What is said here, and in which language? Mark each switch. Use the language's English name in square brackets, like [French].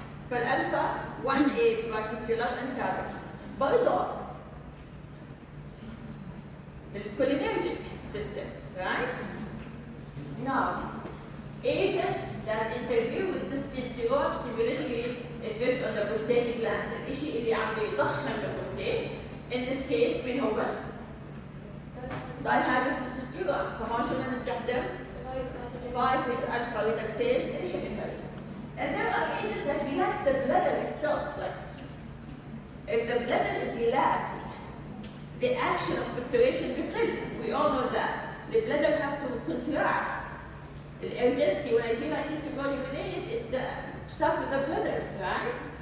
[English] فالألفا 1A particular antagonist. برضه الcholinergic system, right? Now, agents that interfere with testosterone stimulatory effect on the prostatic gland, [Arabic] الشيء اللي عم بيضخم البروستات. [English] In this case [Arabic] مين هو؟ [English] dihydrotestosterone. [Arabic] فما شو بدنا نستخدم؟ 5-alpha reductase inhibitors. [English] And there are agents that relax the bladder itself. Like, if the bladder is relaxed, the action of picturation becomes. We all know that. The bladder have to contract. The urgency, when I feel I need to go urinate, it's stuck with the bladder, right?